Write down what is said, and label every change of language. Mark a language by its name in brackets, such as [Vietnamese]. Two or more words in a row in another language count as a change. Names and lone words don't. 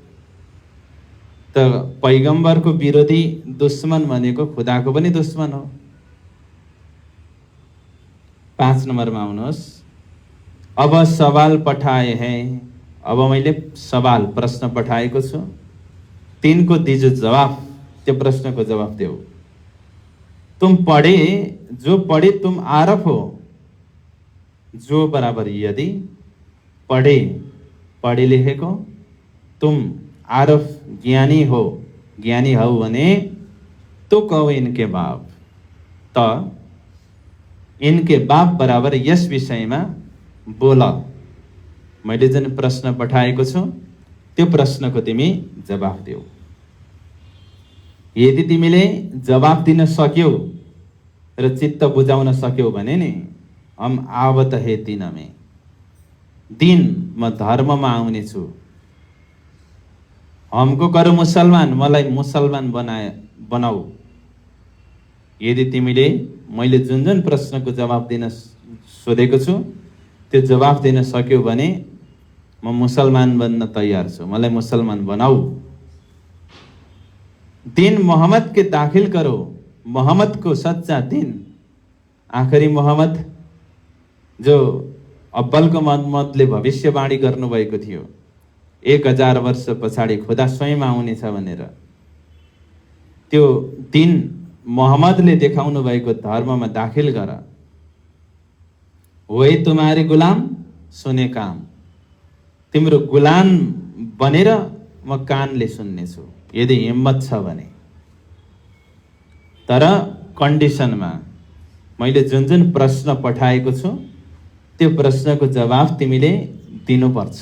[Nepali] त पैगम्बरको विरोधी दुश्मन भनेको खुदाको पनि दुश्मन हो। 5 नम्बरमा आउनुहोस्। [Hindi] अब सवाल पठाए हैं, [Nepali] अब मैले सवाल प्रश्न पठाएको छु, [Hindi] 3 को दीजो जवाब, [Nepali] त्यो प्रश्नको जवाब देऊ। [Hindi] तुम पढ़े, जो पढ़े तुम आरफ हो, जो बराबर यदि, पढ़े पढ़े लेखेको, तुम आरफ ज्ञानी हो, [Nepali] ज्ञानी हौ भने, [Hindi] तो कहो इनके बाप, त इनके बाप बराबर [Nepali] यस विषयमा बोल। मैले जुन प्रश्न पठाएको छु त्यो प्रश्नको तिमी जवाफ देऊ। यदि तिमीले जवाफ दिन सक्यौ र चित्त बुझाउन सक्यौ भने नि, [Hindi] हम आवत हे दिन में, [Nepali] दिन म धर्ममा आउने छु। [Hindi] हमको करो मुसलमान, [Nepali] मलाई मुसलमान बनाऊ। यदि तिमीले मैले जुन जुन प्रश्नको जवाफ दिन सोधेको छु त्यो जवाफ दिन सक्यौ भने म मुसलमान बन्न तयार छु, मलाई मुसलमान बनाऊ। [Hindi] दिन मोहम्मद के दाखिल करो, मोहम्मद को सच्चा दिन, [Nepali] आखिरी मोहम्मद जो अब्बलको मोहम्मदले भविष्यवाणी गर्नुभएको थियो 1000 वर्ष पछाडि खुदा स्वयं आउनेछ भनेर, त्यो दिन मोहम्मदले देखाउनु भएको धर्ममा दाखिल गर। [Hindi] वही तुम्हारे गुलाम सुने काम, [Nepali] तिम्रो गुलाम बनेर म कानले सुन्ने छु यदि हिम्मत छ भने। तर कन्डिसनमा मैले जुन जुन प्रश्न पठाएको छु त्यो प्रश्नको जवाफ तिमीले दिनुपर्छ।